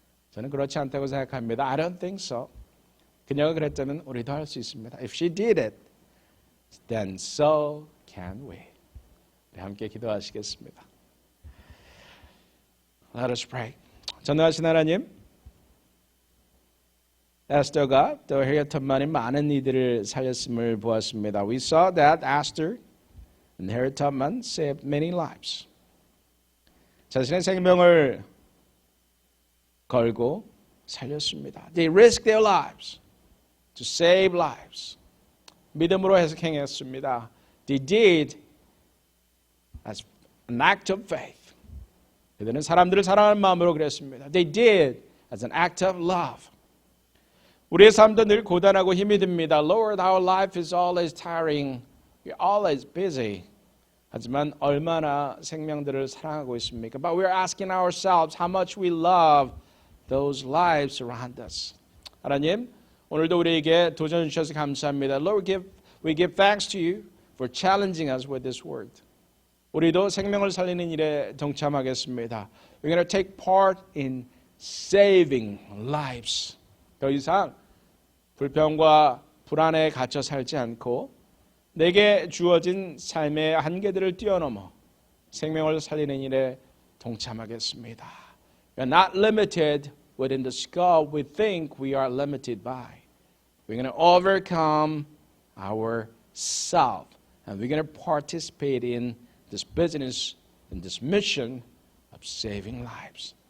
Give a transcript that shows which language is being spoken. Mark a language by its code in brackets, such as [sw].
[ko] 저는 그렇지 않다고 생각합니다. [en] I don't think so. [ko] 그녀가 그랬다면 우리도 할 수 있습니다. [en] If she did it, then so can we. [ko] 우리 함께 기도하시겠습니다. [en] Let us pray. [ko] 전능하신 하나님, 에스더가 또 해리엇 헵만이 많은 이들을 살렸음을 보았습니다. [en] We saw that Esther and Harriet Tubman saved many lives. [ko] 자신의 생명을 걸고 살렸습니다. [en] They risked their lives to save lives. [ko] 믿음으로 행했습니다. [en] They did as an act of faith. [ko] 그들은 사람들을 사랑하는 마음으로 그랬습니다. [en] They did as an act of love. [ko] 우리의 삶도 늘 고단하고 힘이 듭니다. [en] Lord, our life is always tiring. We're always busy. [ko] 하지만 얼마나 생명들을 사랑하고 있습니까? [en] But we're asking ourselves how much we love those lives around us. [ko] 하나님, 오늘도 우리에게 도전 주셔서 감사합니다. [en] Lord, we give thanks to you for challenging us with this word. [ko] 우리도 생명을 살리는 일에 동참하겠습니다. [en] We're going to take part in saving lives. [ko] 더 이상 불평과 불안에 갇혀 살지 않고 내게 주어진 삶의 한계들을 뛰어넘어 생명을 살리는 일에 동참하겠습니다. [en] We are not limited within the scope we think we are limited by. We're going to overcome ourselves and we're going to participate in this business and this mission of saving lives.